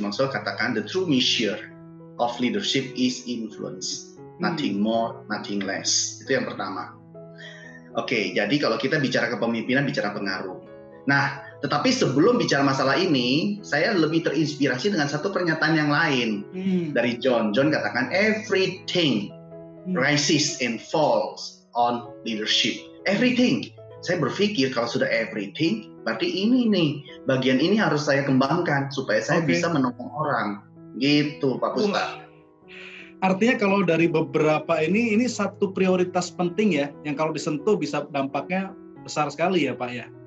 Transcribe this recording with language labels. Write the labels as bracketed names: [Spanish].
[English] Maxwell katakan, the true measure of leadership is influence. Nothing more, nothing less. [Indonesian] Itu yang pertama. Oke, jadi kalau kita bicara kepemimpinan, bicara pengaruh. Nah, tetapi sebelum bicara masalah ini, saya lebih terinspirasi dengan satu pernyataan yang lain dari John. [English] John katakan, everything rises and falls on leadership. Everything. [Indonesian] Saya berpikir kalau sudah everything, berarti ini nih, bagian ini harus saya kembangkan supaya saya bisa menolong orang. Gitu, Pak Puspa. Artinya kalau dari beberapa ini satu prioritas penting ya, yang kalau disentuh bisa dampaknya besar sekali ya Pak ya?